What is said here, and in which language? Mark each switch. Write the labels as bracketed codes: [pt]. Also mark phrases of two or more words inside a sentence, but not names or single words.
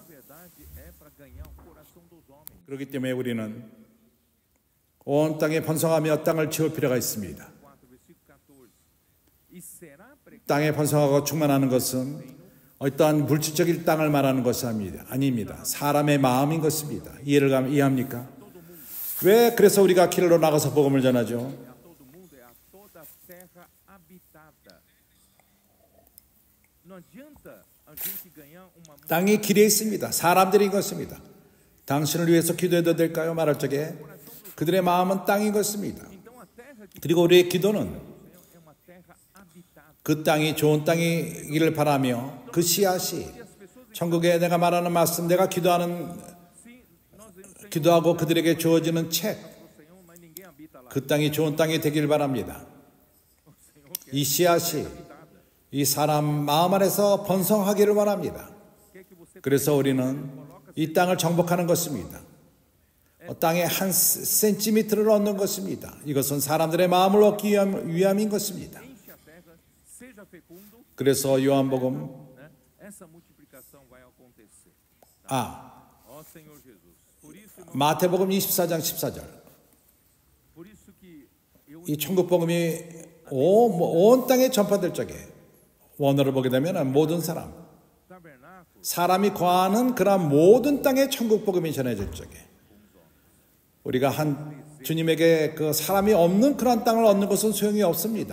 [ko] 그렇기 때문에 우리는 온 땅에 번성하며 땅을 채울 필요가 있습니다. 땅에 번성하고 충만하는 것은 어떠한 물질적인 땅을 말하는 것이 아닙니다. 사람의 마음인 것입니다. 이해합니까? 왜 그래서 우리가 길로 나가서 복음을 전하죠? [pt] a todo mundo é a toda terra habitada. Não adianta a gente ganhar uma [ko] 땅이 길에 있습니다. 사람들인 것입니다. 당신을 위해서 기도해도 될까요? 말할 적에 그들의 마음은 땅인 것입니다. [pt] então a terra que [ko] 그리고 우리의 기도는 [pt] é uma terra habitada. [ko] 그 땅이 좋은 땅이기를 바라며 그 씨앗이 천국에 내가 말하는 말씀, 내가 기도하고 그들에게 주어지는 책, [pt] Senhor, mas ninguém habita lá. [ko] 그 땅이 좋은 땅이 되길 바랍니다. [pt] O Senhor quer [ko] 이 씨앗이 이 사람 마음 안에서 번성하기를 원합니다. [pt] que você [ko] 그래서 우리는 이 땅을 정복하는 것입니다. 땅의 한 센티미터를 얻는 것입니다. 이것은 사람들의 마음을 얻기 위함인 것입니다. [pt] enche a terra, seja fecundo, [ko] 그래서 요한복음 [pt] né? Essa multiplicação vai acontecer. Ó Senhor Jesus. Por isso, irmão, [ko] 마태복음 24장 14절. [pt] por isso que eu [ko] 이 천국복음이 온 땅에 전파될 적에 원어를 보게 되면 모든 [pt] tabernáculo [ko] 사람이 거하는 그런 모든 땅에 천국복음이 전해질 적에 우리가 한 주님에게 그 사람이 없는 그런 땅을 얻는 것은 소용이 없습니다.